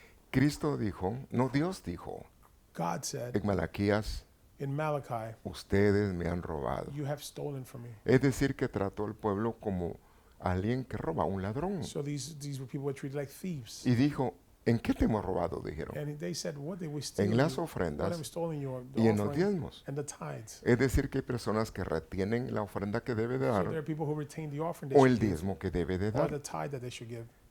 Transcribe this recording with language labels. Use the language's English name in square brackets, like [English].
[Spanish] Cristo dijo, no, Dios dijo, [English] God said [Spanish] en Malaquías, [English] in Malachi, [Spanish] ustedes me han robado. [English] you have stolen from me. [Spanish] Es decir, que trató al pueblo como alguien que roba, un ladrón. [English] So these people were treated like thieves. [Spanish] Y dijo, ¿en qué te hemos robado? Dijeron. [English] And they said, what did we steal? [Spanish] En las [English] What have we [Spanish] ofrendas [English] stolen you? The [Spanish] y en los [English] offering [Spanish] diezmos. [English] and the tithes. [Spanish] Es decir, que hay personas que retienen la ofrenda que debe de [English] So there are [Spanish] dar [English] people who retain the offering they [Spanish] o el [English] should give, [Spanish] diezmo que debe de [English] or the [Spanish] dar. [English] tithe that they should give.